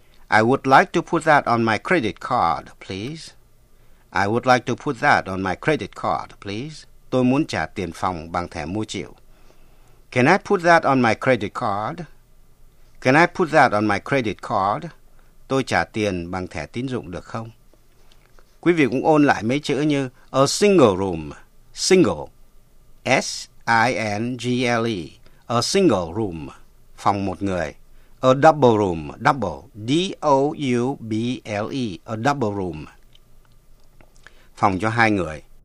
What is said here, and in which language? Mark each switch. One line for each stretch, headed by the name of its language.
English: I would like to put that on my credit card, please. I would like to put that on my credit card, please.
Vietnamese: Tôi muốn trả tiền phòng bằng thẻ mua chịu.
English: Can I put that on my credit card? Can I put that on my credit card?
Vietnamese: Tôi trả tiền bằng thẻ tín dụng được không? Quý vị cũng ôn lại mấy chữ như
English: a single room, single, S-I-N-G-L-E, a single room,
Vietnamese: phòng một người.
English: A double room, double, D-O-U-B-L-E, a double room,
Vietnamese: phòng cho hai người.